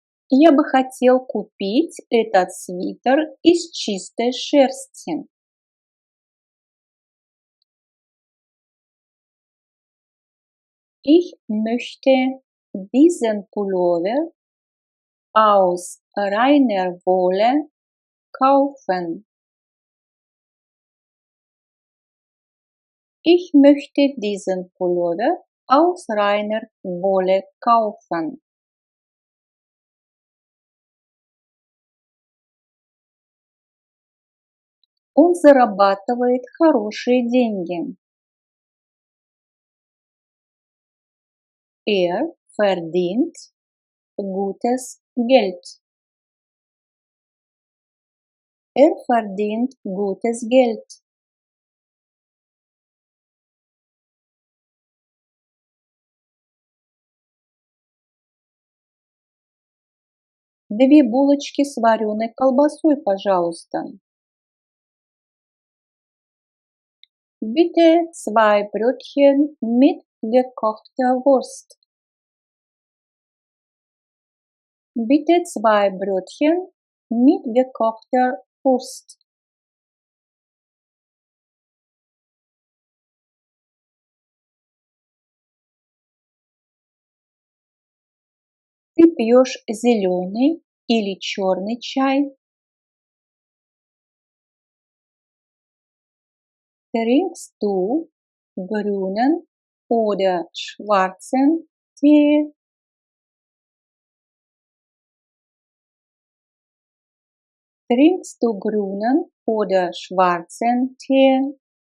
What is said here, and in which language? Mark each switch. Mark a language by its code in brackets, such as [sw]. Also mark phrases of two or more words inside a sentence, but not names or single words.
[ru] Я бы хотел купить этот свитер из чистой шерсти. [de] Ich möchte diesen Pullover aus reiner Wolle kaufen. Ich möchte diesen Pullover aus reiner Wolle kaufen. [ru] Он зарабатывает хорошие деньги. [de] Er verdient gutes Geld. Er verdient gutes Geld. [ru] Две булочки с вареной колбасой, пожалуйста. [de] Bitte 2 Brötchen mit gekochter Wurst. Bitte 2 Brötchen mit gekochter Wurst. [ru] Ты пьешь зеленый или черный чай? [de] Trinkst du grünen oder schwarzen Tee? Trinkst du grünen oder schwarzen Tee?